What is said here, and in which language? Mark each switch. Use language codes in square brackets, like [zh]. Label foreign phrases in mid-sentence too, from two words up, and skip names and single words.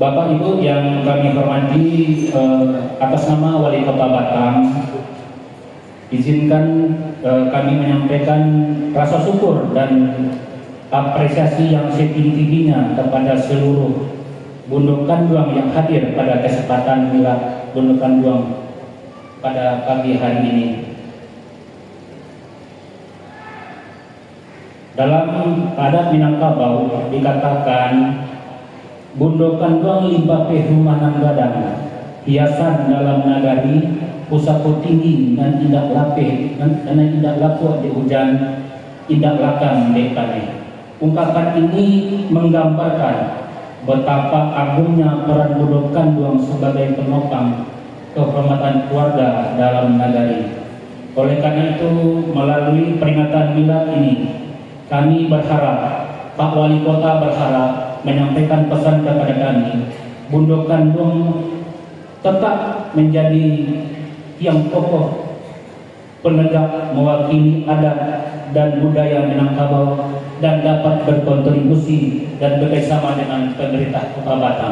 [id] Bapak Ibu yang kami hormati, atas nama Wali Kota Batam, izinkan kami menyampaikan rasa syukur dan apresiasi yang setinggi-tingginya kepada seluruh Bundokan Duang yang hadir pada kesempatan milad Bundokan Duang pada pagi hari ini. Dalam adat Minangkabau dikatakan Bundokan Duang [min] limbah rumah gadang, hiasan dalam nagari, pusako tinggi dan indak lapeh dan indak laku di hujan, indak lakang di tanah. [id] Ungkapan ini menggambarkan betapa agungnya peran Bundokan Duang sebagai penopang kehormatan keluarga dalam nagari. Oleh karena itu, melalui peringatan milad ini, kami berharap, Pak Wali Kota berharap menyampaikan pesan kepada kami, Bundokan Duang tetap menjadi yang kokoh penegak mewakili adat dan budaya Minangkabau dan dapat berkontribusi dan bekerjasama dengan pemerintah Kota Batam.